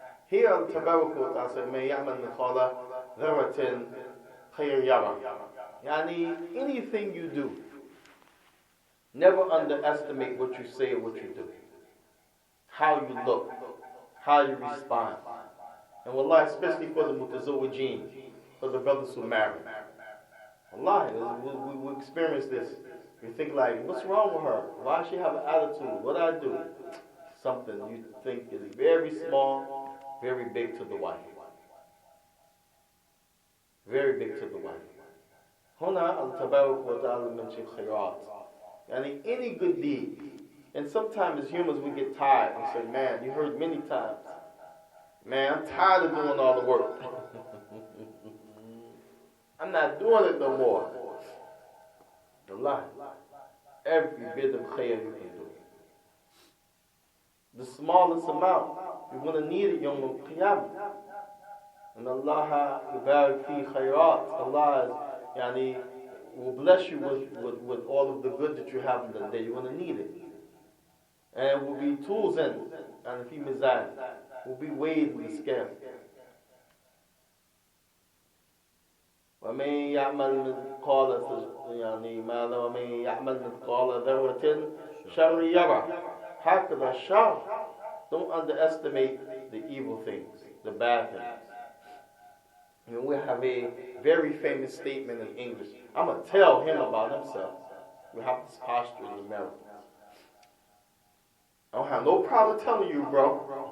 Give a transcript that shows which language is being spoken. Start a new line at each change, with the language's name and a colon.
Arabic: Here تبارك وتعالى said من يعمل مثقال ذرة خير يرى.
English: يعني anything you do, never underestimate what you say or what you do. How you look, how you respond. And wallahi, especially for the mutazawwijeen, for the brothers who marry. Wallahi, we experience this. We think like, what's wrong with her? Why does she have an attitude? What I do? Something you think is very small, very big to the wife. Very big to the wife.
Arabic: هنا التبارك وتعالى mention خيرات.
English: Yani any good deed. And sometimes as humans we get tired and say, man, you heard many times, man, I'm tired of doing all the work. I'm not doing it no more. Allah, every bit of khair you can do. The smallest amount, you're going to need it Yawm al-Qiyamah. And Allah yubarak fi khayrat. Allah will bless you with all of the good that you have in the day. You're going to need it. And it will be tools in and fi mizan. Will be weighed in the scale.
Arabic: ومن يعمل مثقال ومن يعمل مثقال ذرة شر يرى. هكذا الشر.
English: Don't underestimate the evil things, the bad things. We have a very famous statement in English. I'm going to tell him about himself. We have this posture in America. I don't have no problem telling you, bro.